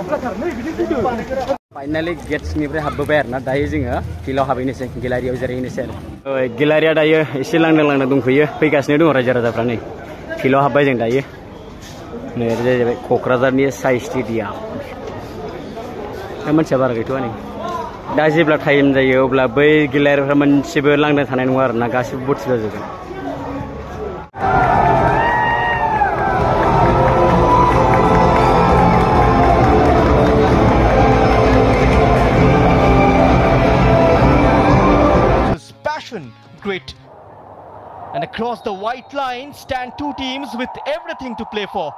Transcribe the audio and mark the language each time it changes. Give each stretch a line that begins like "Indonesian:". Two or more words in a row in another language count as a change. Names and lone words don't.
Bodo: फाइनालि गेट्सनिफ्राय हाबबोबाय आरो ना दायो जोङो फिल्डआव हाबहैनोसै गेलारियाव जिरायहैनोसै आरो गेलारिया दायो एसे लांदां दंफैयो फैगासिनो दङ रायजो राजाफ्रा नै फिल्डआव हाबबाय जों दायो नै जाहैबाय क'क्राझारनि साइ स्टेडियाम मानसिया बारा गैथ'आ नै दा जेब्ला टाइम जायो अब्ला बै गेलारिफ्रा मोनसेबो लांदां थानाय नङा आरो ना गासिबो भर्ति जाजोबगोन
English: Great. And across the white line stand two teams with everything to play for.